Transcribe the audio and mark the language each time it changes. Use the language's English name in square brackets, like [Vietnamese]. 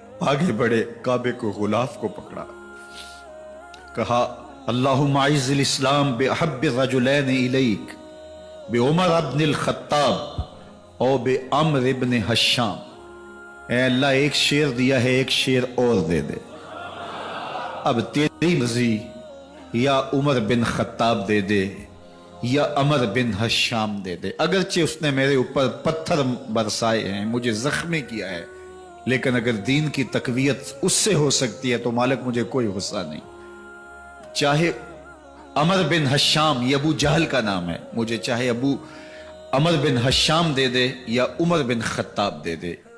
[Urdu] آگے بڑھے، کعبے کو غلاف کو پکڑا، کہا [Arabic] اللہم اعز الاسلام باحب الرجلین الیک بعمر ابن الخطاب او بے عمر ابن حشام. [Urdu] اے اللہ ایک شیر دیا ہے، ایک شیر اور دے دے. اب تیری مرضی، یا عمر بن خطاب دے دے یا عمر بن حشام دے دے. اگرچہ اس نے میرے اوپر پتھر برسائے ہیں، مجھے زخمی کیا ہے، لیکن اگر دین کی تقویت اس سے ہو سکتی ہے تو مالک مجھے کوئی غصہ نہیں. چاہے عمر بن حشام، یہ ابو جہل کا نام ہے، مجھے چاہے ابو عمر بن حشام دے دے یا عمر بن خطاب دے دے.